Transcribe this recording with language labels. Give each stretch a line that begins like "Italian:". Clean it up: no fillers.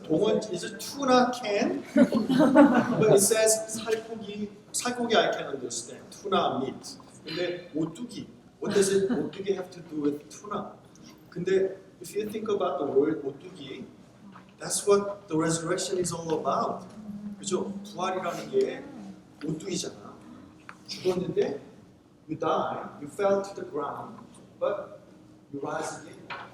English: 동원 is a tuna can, but it says 살코기. 살코기 I can understand. Tuna meat. 근데 오뚜기. What does 오뚜기 have to do with tuna? 근데 if you think about the word 오뚜기, that's what the resurrection is all about.
Korean: 그죠? 부활이라는 게 오뚜기잖아.
English: 죽었는데 you die, you fell to the ground, but you rise again.